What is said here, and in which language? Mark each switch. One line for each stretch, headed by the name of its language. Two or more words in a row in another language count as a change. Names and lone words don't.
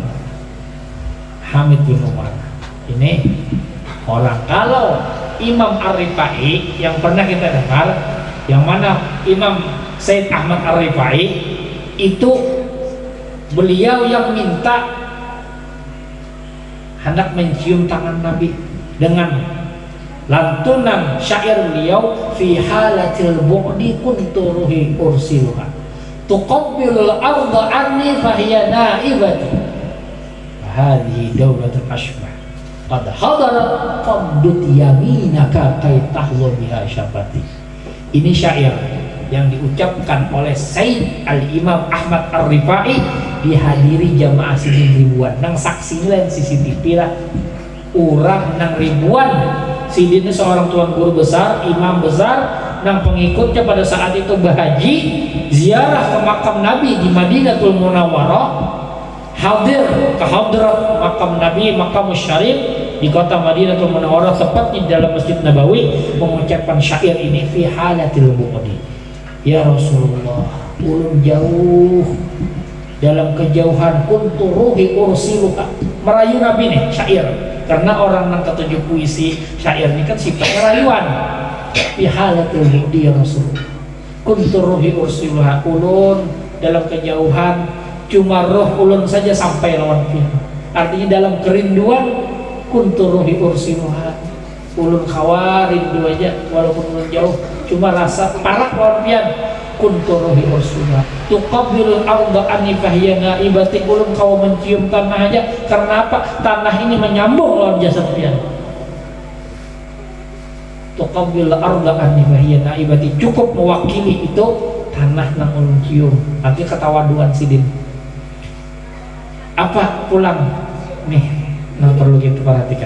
Indonesian: Hamid bin Umar ini orang, kalau Imam Ar-Rifai yang pernah kita dengar, yang mana Imam Said Ahmad Ar-Rifai itu beliau yang minta hendak mencium tangan Nabi dengan lantunan syair beliau,
Arabic: في حالة البعد كنت روحي أرسلها تقبل الأرض عني فهي نائبتي هذه دولة الأشباح. قد حضرت فامدد يمينك كي تحلو بها شفتي.
Indonesian: Ini syair yang diucapkan oleh Sayyid Al-Imam Ahmad Ar-Rifai dihadiri jamaah sidin ribuan.
Banjar: Nang saksi lain CCTV lah orang nang ribuan.
Indonesian: Sidin ini seorang tuan guru besar, imam besar, nang pengikutnya pada saat itu berhaji ziarah ke makam Nabi di Madinatul Munawwarah, hadir ke hadrat makam Nabi, makam Syarif di kota Madinatul Munawwarah, tepat di dalam Masjid Nabawi, mengucapkan syair ini,
Arabic: في حالة البعد. يا رسول الله,
Banjar: ulun jauh dalam kejauhan,
Arabic: كنت روحي أرسلك,
Banjar: merayu Nabi nih syair, karena orang yang ketujuh puisi syair ini kan sifatnya rayuan.
Arabic: في حالة البعد يا رسول الله كنت روحي أرسلها,
Banjar: ulun dalam kejauhan cuma roh ulun saja sampai lawan pian. Artinya dalam kerinduan,
Arabic: كنت روحي أرسلها,
Banjar: ulun khawar rindu aja walaupun ulun jauh, cuma rasa parah lawan pian.
Arabic: كنت روحي أرسلها تقبل الأرض عني فهي نائبتي,
Banjar: ulun kau mencium tanah aja, karena apa? Tanah ini menyambung lawan jasad pian.
Arabic: تقبل الأرض عني فهي نائبتي,
Banjar: cukup mewakili itu tanah nang ulun cium. Nanti ketawaduan sidin apa pulang nih nang perlu kita perhatikan.